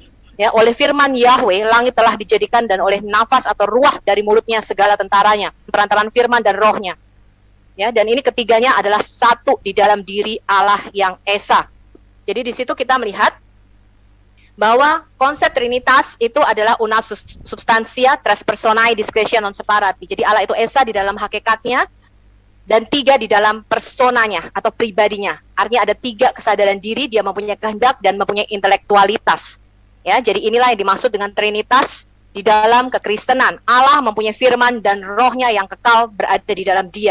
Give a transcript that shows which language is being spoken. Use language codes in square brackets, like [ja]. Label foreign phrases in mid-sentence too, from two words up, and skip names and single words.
[id] Ya, oleh firman Yahweh langit telah dijadikan dan oleh nafas atau ruah dari mulutnya segala tentaranya, perantaran firman dan rohnya. Ya, dan ini ketiganya adalah satu di dalam diri Allah yang esa. Jadi di situ kita melihat bahwa konsep Trinitas itu adalah [la] unam substantia tres personae discretia non separati. [id] Jadi Allah itu esa di dalam hakikatnya dan 3 di dalam personanya atau pribadinya. Artinya ada 3 kesadaran diri, dia mempunyai kehendak dan mempunyai intelektualitas. Ya, jadi inilah yang dimaksud dengan Trinitas di dalam kekristenan. Allah mempunyai firman dan rohnya yang kekal berada di dalam dia.